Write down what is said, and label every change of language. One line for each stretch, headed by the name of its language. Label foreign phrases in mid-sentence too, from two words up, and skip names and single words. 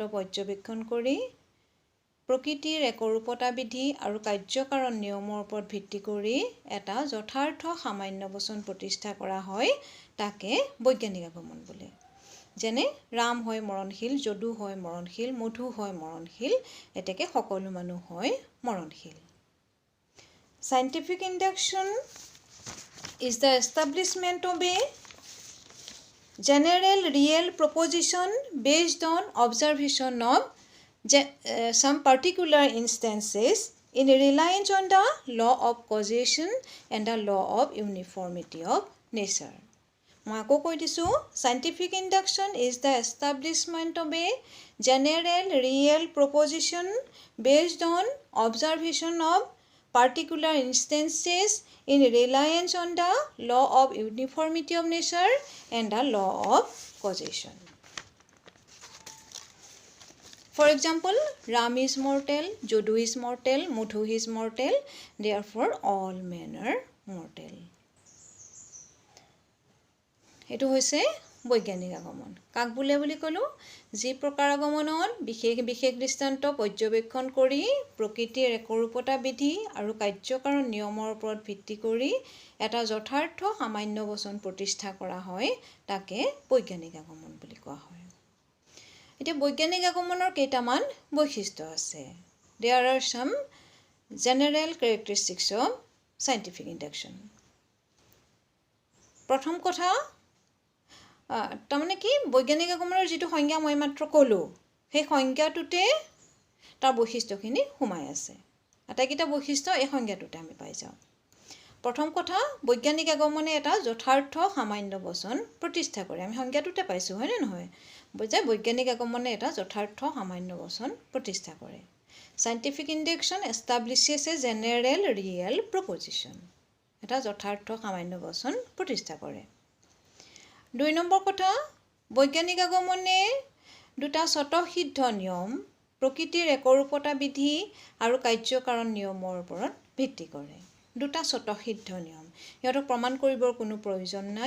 Assamese: পৰ্যবেক্ষণ কৰি প্ৰকৃতিৰ একৰূপতা বিধি আৰু কাৰ্যকাৰণ নিয়মৰ ওপৰত ভিত্তি কৰি এটা যথাৰ্থ সামান্য বচন প্ৰতিষ্ঠা কৰা হয় তাকে বৈজ্ঞানিক আগমন বোলে যেনে ৰাম হয় মৰণশীল যদু হয় মৰণশীল মধু হয় মৰণশীল এতেকে সকলো মানুহ হয় মৰণশীল
English: Scientific induction is the establishment of a general real proposition based on observation of some particular instances in reliance on the law of causation and the law of uniformity of nature.
Assamese: মই আকৌ কৈ দিছোঁ,
English: scientific induction is the establishment of a general real proposition based on observation of particular instances in reliance on the law of uniformity of nature and the law of causation. For example, Ram is mortal, Jodu is mortal, Mudhu is mortal, therefore all men are mortal.
Assamese: এইটো হৈছে বৈজ্ঞানিক আগমন। কাক বোলে বুলি ক'লোঁ? যি প্ৰকাৰ আগমনত বিশেষ বিশেষ দৃষ্টান্ত পৰ্যবেক্ষণ কৰি প্ৰকৃতিৰ একৰূপতা বিধি আৰু কাৰ্যকাৰণ নিয়মৰ ওপৰত ভিত্তি কৰি এটা যথাৰ্থ সামান্য বচন প্ৰতিষ্ঠা কৰা হয়, তাকে বৈজ্ঞানিক আগমন বুলি কোৱা হয়। এতিয়া বৈজ্ঞানিক আগমনৰ কেইটামান বৈশিষ্ট্য আছে।
English: There are some general characteristics of scientific induction.
Assamese: প্ৰথম কথা, তাৰমানে কি, বৈজ্ঞানিক আগমনৰ যিটো সংজ্ঞা মই মাত্ৰ ক'লোঁ, সেই সংজ্ঞাটোতে তাৰ বৈশিষ্ট্যখিনি সোমাই আছে। আটাইকেইটা বৈশিষ্ট্য এই সংজ্ঞাটোতে আমি পাই যাওঁ। প্ৰথম কথা, বৈজ্ঞানিক আগমনে এটা যথাৰ্থ সামান্য বচন প্ৰতিষ্ঠা কৰে। আমি সংজ্ঞাটোতে পাইছোঁ, হয়নে নহয়? যে বৈজ্ঞানিক আগমনে এটা যথাৰ্থ সামান্য বচন প্ৰতিষ্ঠা কৰে।
English: Scientific induction establishes a general real proposition.
Assamese: এটা যথাৰ্থ সামান্য বচন প্ৰতিষ্ঠা কৰে। 2 নম্বৰ কথা, বৈজ্ঞানিক আগমনে দুটা স্বতঃসিদ্ধ নিয়ম, প্ৰকৃতিৰ একৰূপতা বিধি আৰু কাৰ্যকাৰণ নিয়মৰ ওপৰত ভিত্তি কৰে। দুটা স্বতঃসিদ্ধ নিয়ম, সিহঁতক প্ৰমাণ কৰিবৰ কোনো প্ৰয়োজন নাই।